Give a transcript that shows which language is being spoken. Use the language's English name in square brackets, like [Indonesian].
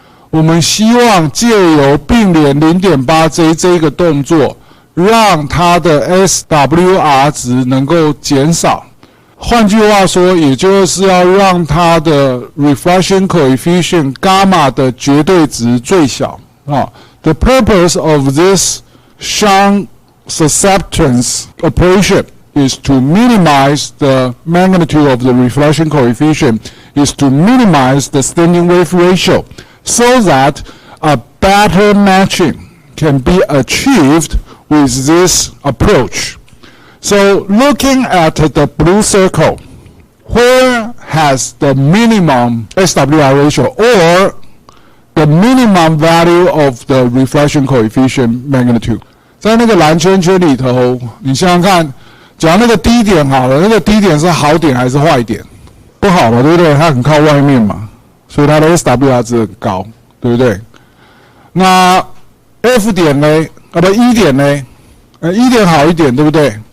[Chinese] 我们希望借由并联 0.8J 这一个动作，让它的 SWR 值能够减少。换句话说，也就是要让它的 reflection coefficient gamma 的绝对值最小。 [English] The purpose of this shunt susceptance operation is to minimize the magnitude of the reflection coefficient, is to minimize the standing wave ratio, so that a better matching can be achieved with this approach. So looking at the blue circle, where has the minimum SWR ratio or the minimum value of the reflection coefficient magnitude? [Chinese] 在那个蓝圈圈里头，你想想看，假如那个低点好了，那个低点是好点还是坏点？不好嘛，对不对？它很靠外面嘛，所以它的 SWR 值很高，对不对？那F 点呢？ E 点呢？E 点好一点，对不对？